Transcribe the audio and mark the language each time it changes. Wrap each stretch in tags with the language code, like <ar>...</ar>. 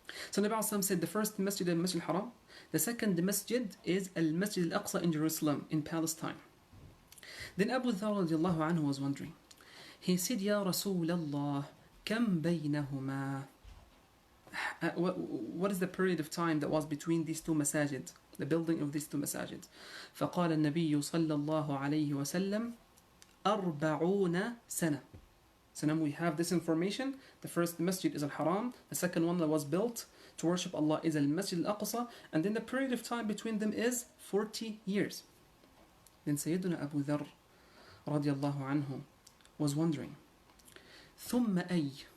<en>So Nabi Sallam said the first masjid is Masjid Al-Haram, the second masjid is Al-Masjid Al-Aqsa in Jerusalem, in Palestine. Then Abu Dharr radiallahu anhu was wondering. He said,</en> <ar>Ya Rasulallah, kam baynahuma?</ar> <en>What is the period of time that was between these two masajid, the building of these two masajid?</en> <ar>فقال النبي صلى الله عليه وسلم 40 سنة.</ar> <en>So now we have this information. The first masjid is Al-Haram, the second one that was built to worship Allah is Al-Masjid Al-Aqsa, and then the period of time between them is 40 years. Then Sayyiduna Abu Dharr radiallahu anhu was wondering,</en> <ar>ثم أي?</ar>